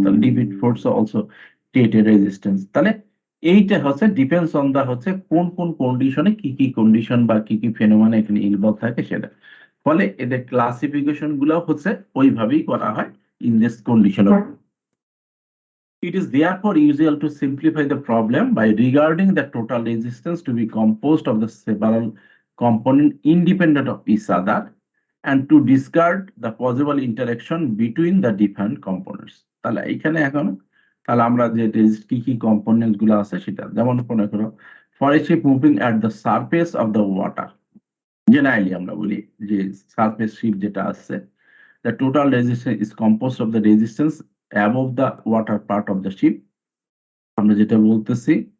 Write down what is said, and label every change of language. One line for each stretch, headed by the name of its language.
Bangla: তাহলে deviate force also create a resistance. তাহলে এইটা হচ্ছে ডিপেন্ডস অন দা হচ্ছে কোন কোন কন্ডিশনে কি কি কন্ডিশন বা কি কি ফেনোমেনা এখানে ইনভলভ থাকে সেটা। ফলে এদের ক্লাসিফিকেশন গুলো হচ্ছে ওইভাবেই করা হয় in this condition.
English: It is therefore usual to simplify the problem by regarding the total resistance to be composed of the several components independent of each other and to discard the possible interaction between the different components.
Bangla: তাহলে এখানে এখন তাহলে আমরা যে কি কি component গুলো আছে সেটা, যেমন মনে করো
English: for a ship moving at the surface of the water,
Bangla: generally আমরা বলি যে সারফেস শিপ যেটা আছে,
English: the total resistance is composed of the resistance above the water part of the ship,
Bangla: আমরা যেটা বলতেছি